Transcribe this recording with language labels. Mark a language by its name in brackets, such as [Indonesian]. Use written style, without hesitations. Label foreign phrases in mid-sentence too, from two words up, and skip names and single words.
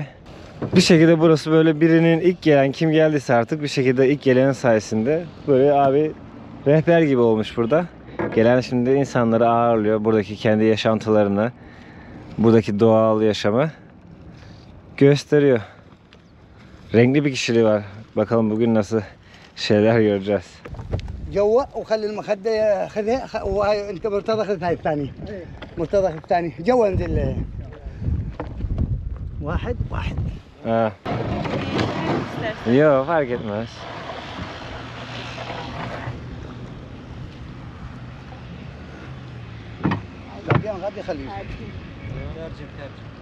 [Turkish] Bir şekilde burası böyle birinin ilk gelen kim geldiyse artık bir şekilde ilk gelenin sayesinde böyle abi rehber gibi olmuş burada. Gelen şimdi insanları ağırlıyor. Buradaki kendi yaşantılarını, buradaki doğal yaşamı gösteriyor. Renkli bir kişiliği var. Bakalım bugün nasıl şeyler göreceğiz. [Arabic] جوا وخلي المخدة خذها وهاي انت مرتضى خذ هاي الثاني. مرتضى خذ الثاني. جوا انزل. واحد. [Turkish] Ha. İstersen. Yok, fark etmez. [Arabic] باقي غادي خليه. [Turkish] Tercih. [Arabic] ترجم.